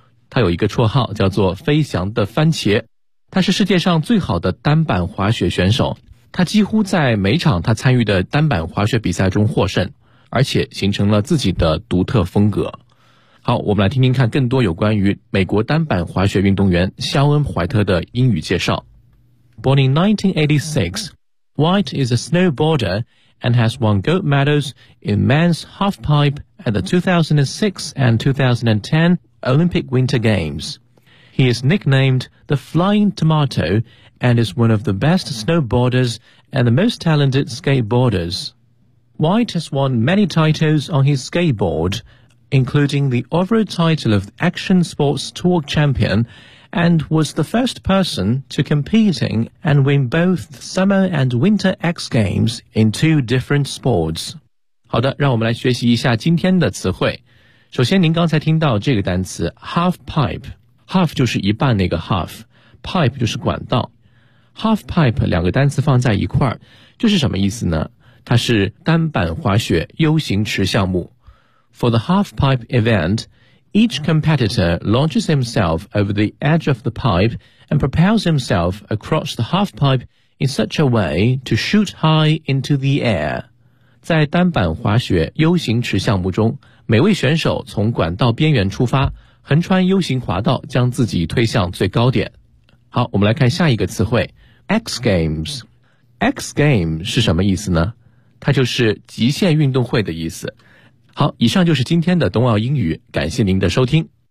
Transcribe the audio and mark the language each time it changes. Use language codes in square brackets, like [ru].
[zh] 他有一个绰号叫做“飞翔的番茄”，他是世界上最好的单板滑雪选手。他几乎在每场他参与的单板滑雪比赛中获胜，而且形成了自己的独特风格。好，我们来听听看更多有关于美国单板滑雪运动员肖恩·怀特的英语介绍。 [en] Born in 1986, White is a snowboarder and has won gold medals in men's halfpipe at the 2006 and 2010 Olympic Winter Games. He is nicknamed the Flying Tomato and is one of the best snowboarders and the most talented skateboarders. White has won many titles on his skateboard, including the overall title of Action Sports Tour Champion,and was the first person to competing and win both Summer and Winter X Games in two different sports. [zh] 好的，让我们来学习一下今天的词汇。首先您刚才听到这个单词 half pipe, half 就是一半那个 half, pipe 就是管道。 half pipe 两个单词放在一块儿，这是什么意思呢？它是单板滑雪 U 型池项目。 [en] For the half pipe event,Each competitor launches himself over the edge of the pipe and propels himself across the half pipe in such a way to shoot high into the air. [zh] 在单板滑雪 U 型池项目中，每位选手从管道边缘出发，横穿 U 型滑道，将自己推向最高点。好，我们来看下一个词汇 X Games。X Games 是什么意思呢？它就是极限运动会的意思。好，以上就是今天的冬奥英语，感谢您的收听。